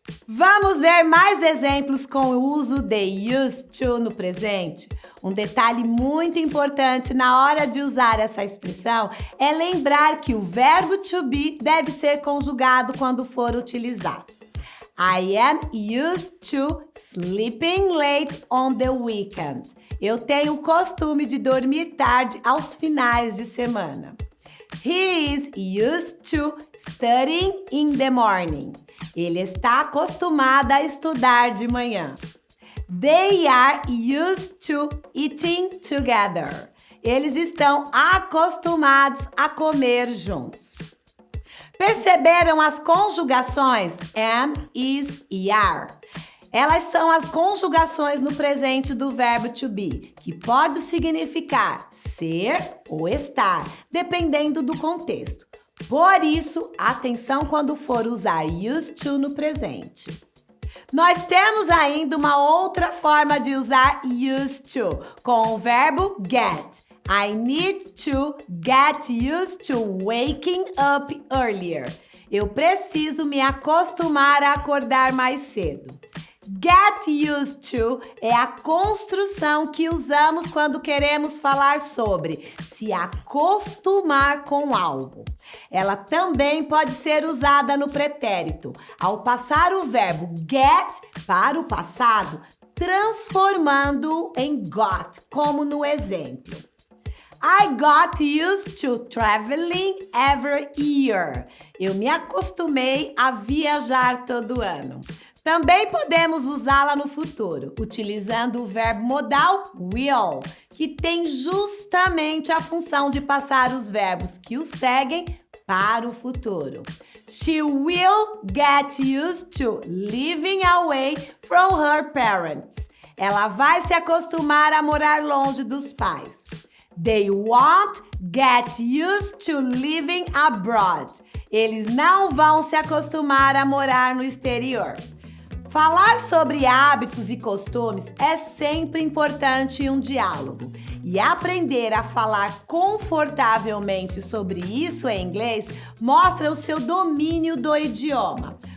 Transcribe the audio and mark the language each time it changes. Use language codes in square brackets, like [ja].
[pt] Vamos ver mais exemplos com o uso de used to no presente? Um detalhe muito importante na hora de usar essa expressão é lembrar que o verbo to be deve ser conjugado quando for utilizado. [en] I am used to sleeping late on the weekend. [pt] Eu tenho o costume de dormir tarde aos finais de semana. [en] He is used to studying in the morning. [pt] Ele está acostumado a estudar de manhã. [en] They are used to eating together. [pt] Eles estão acostumados a comer juntos. Perceberam as conjugações am, is e are? Elas são as conjugações no presente do verbo to be, que pode significar ser ou estar, dependendo do contexto. Por isso, atenção quando for usar used to no presente. Nós temos ainda uma outra forma de usar used to, com o verbo get. [en] I need to get used to waking up earlier. [pt] Eu preciso me acostumar a acordar mais cedo. Get used to é a construção que usamos quando queremos falar sobre se acostumar com algo. Ela também pode ser usada no pretérito, ao passar o verbo get para o passado, transformando em got, como no exemplo. [en] I got used to traveling every year. [pt] Eu me acostumei a viajar todo ano. Também podemos usá-la no futuro, utilizando o verbo modal will, que tem justamente a função de passar os verbos que o seguem para o futuro. [en] She will get used to living away from her parents. [pt] Ela vai se acostumar a morar longe dos pais. [en] They won't get used to living abroad. [pt] Eles não vão se acostumar a morar no exterior. Falar sobre hábitos e costumes é sempre importante em um diálogo. E aprender a falar confortavelmente sobre isso em inglês mostra o seu domínio do idioma.